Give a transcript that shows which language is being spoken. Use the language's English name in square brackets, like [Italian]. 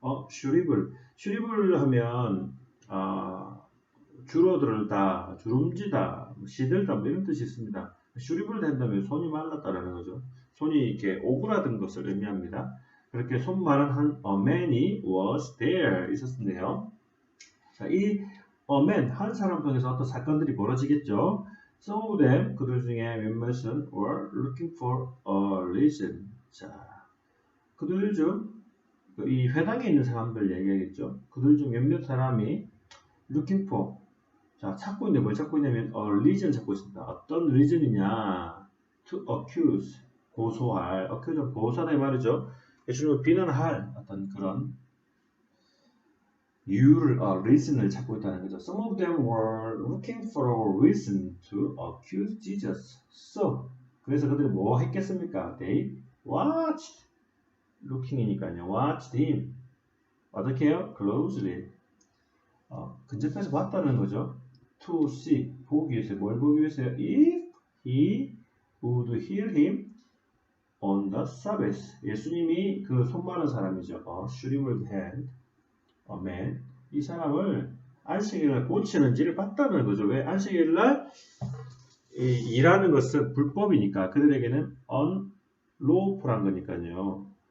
[Korean] 슈리블 하면 줄어들다, 주름지다, 시들다 뭐 이런 뜻이 있습니다. 슈리블 된다면 손이 말랐다라는 거죠. 손이 이렇게 오그라든 것을 의미합니다. 그렇게 손 마른 한 man이 [English] was there [Korean] 있었는데요. 자, 이 man 한 사람 통해서 어떤 사건들이 벌어지겠죠. [English] Some of them, [Korean] 그들 중에 몇몇은 [English] were looking for a reason. [Korean] 자, 그들 중 이 회당에 있는 사람들 얘기하겠죠. 그들 중 몇몇 사람이 [English] looking for, [Korean] 자, 찾고 있는데 뭘 찾고 있냐면 [English] a reason [Korean] 찾고 있습니다. 어떤 reason이냐? [English] to accuse, [Korean] 고소할, accuse, 고소하다 이 말이죠. 예수님을 비난할 어떤 그런 이유를, reason을 찾고 있다는 거죠. [English] Some of them were looking for a reason to accuse Jesus. [Korean] So, 그래서 그들이 뭐 했겠습니까? [English] They watched, looking이니까요. watched him. [Korean] 어떻게 해요? [English] closely. [Korean] 근접해서 봤다는 거죠. [English] To see, [Korean] 보기 위해서, 뭘 보기 위해서요? [English] If he would heal him on the Sabbath. [Korean] 예수님이 그 손 마른 사람이죠. [English] shriveled hand, man. [Korean] 이 사람을 안식일날 고치는지를 봤다는 거죠. 왜? 안식일날 일하는 것은 불법이니까 그들에게는 unlawful한 거니까요.